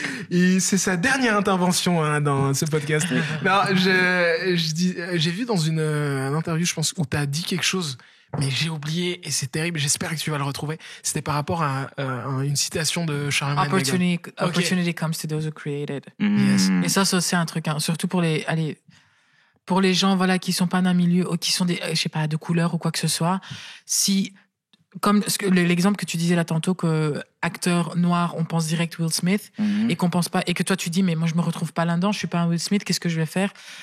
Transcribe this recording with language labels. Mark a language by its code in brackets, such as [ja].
[fr] Et c'est sa dernière intervention dans ce podcast. Non, j'ai vu dans une interview, je pense, où tu as dit quelque chose, mais j'ai oublié et c'est terrible. J'espère que tu vas le retrouver. C'était par rapport à une citation de Charlemagne. [en] Opportunity comes to those who created. Yes. [fr] Et ça, c'est aussi un truc, hein, surtout pour les gens, voilà, qui sont pas d'un milieu, qui sont je sais pas, de couleur ou quoi que ce soit. Comme l'exemple que tu disais là tantôt, que acteur noir, on pense direct Will Smith, et qu'on pense pas, et que toi tu dis, mais moi je me retrouve pas là-dedans, je suis pas un Will Smith, qu'est-ce que je vais faire?